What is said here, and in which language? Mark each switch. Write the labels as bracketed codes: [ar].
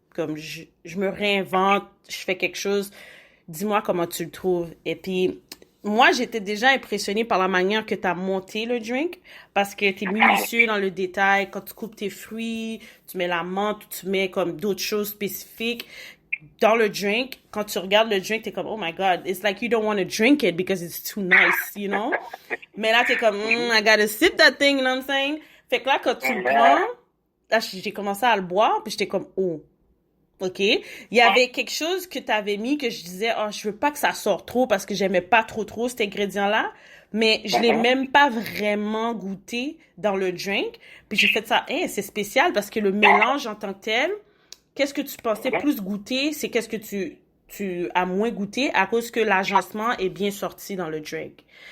[fr] Comme je me réinvente, je fais quelque chose, dis-moi comment tu le trouves. Et puis, moi, j'étais déjà impressionnée par la manière que tu as monté le drink, parce que tu es minutieux dans le détail. Quand tu coupes tes fruits, tu mets la menthe, tu mets comme d'autres choses spécifiques dans le drink. Quand tu regardes le drink, t'es comme, [en] oh my God, it's like you don't want to drink it because it's too nice, you know? [fr] Mais là, t'es comme, Mhm. [en] I gotta sip that thing, you know what I'm saying? [fr] Fait que là, quand tu le prends, Mais, là, j'ai commencé à le boire, puis j'étais comme, oh, OK. Il y avait quelque chose que t'avais mis que je disais, oh, je veux pas que ça sorte trop parce que j'aimais pas trop cet ingrédient-là. Mais je l'ai mhm. même pas vraiment goûté dans le drink. Puis j'ai fait ça, hey, c'est spécial parce que le mélange en tant que tel, qu'est-ce que tu pensais plus goûter, c'est qu'est-ce que tu as moins goûté à cause que l'agencement est bien sorti dans le drink.